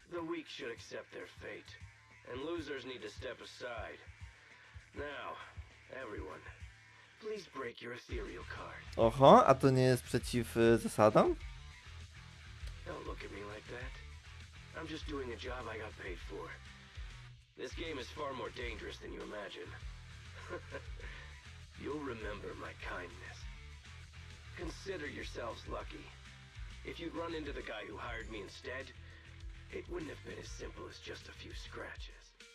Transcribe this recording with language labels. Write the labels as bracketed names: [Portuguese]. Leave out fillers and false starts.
[English] The weak should accept their fate, and losers need to step aside. Now, everyone, please break your ethereal card. [Polish] Oho, a to nie jest przeciw zasadom? [English] Don't look at me like that. I'm just doing a job I got paid for. This game is far more dangerous than you imagine. You'll remember my kindness. Consider yourselves lucky. If you'd run into the guy who hired me instead, it wouldn't have been as simple as just a few scratches.